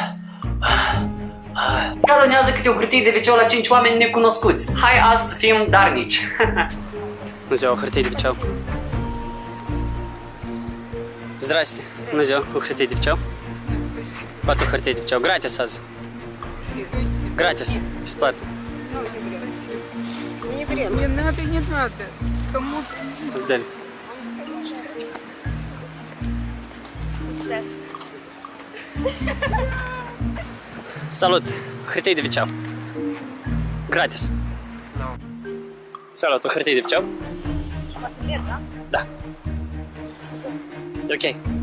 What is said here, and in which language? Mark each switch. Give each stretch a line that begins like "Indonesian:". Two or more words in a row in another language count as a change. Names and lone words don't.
Romanian: Ca donează câte o hârtie de wc la 5 oameni necunoscuți. Hai azi să fim darnici! Bună ziua, o hârtie de wc. Здрасте. Bună ziua, o hârtie de wc. Luați o hârtie de wc. Gratis azi. Gratis.
Russian: Бесплатно. Не время. Не надо, не надо. Кому? Дали.
Romanian: Salut! Hârtie de wc. Gratis. Salut, o hârtie de wc. Da. E ok.